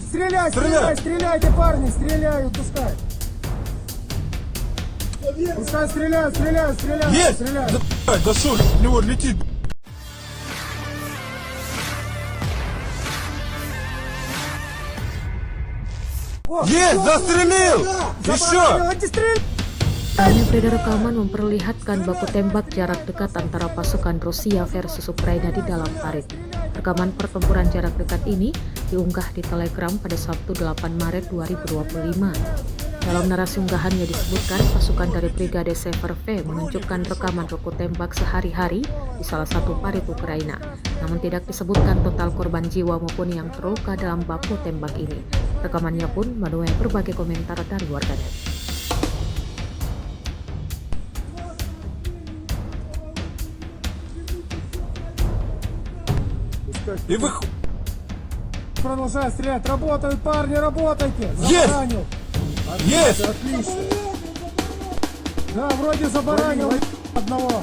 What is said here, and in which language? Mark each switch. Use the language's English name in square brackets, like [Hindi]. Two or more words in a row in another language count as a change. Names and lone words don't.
[Russian] Стреляй, стреляй, стреляйте, парни, стреляют, пускай. Пускай стреляют, стреляют, стреляют, Есть! стреляют. Да шо, в него летит. Есть! Застрелил! Еще! [Indonesian] Hanya beredar rekaman memperlihatkan baku tembak jarak dekat antara pasukan Rusia versus Ukraina di dalam parit. Rekaman pertempuran jarak dekat ini diunggah di Telegram pada Sabtu 8 Maret 2025. Dalam narasi unggahannya disebutkan pasukan dari Brigade Sever V menunjukkan rekaman baku tembak sehari-hari di salah satu parit Ukraina. Namun tidak disebutkan total korban jiwa maupun yang terluka dalam baku tembak ini. Rekamannya pun menuai berbagai komentar dari warganet. [Russian] И вы... Продолжай стрелять, работают, парни, работайте. Есть! Забаранил. Есть! Отлично. Да, вроде забаранил одного.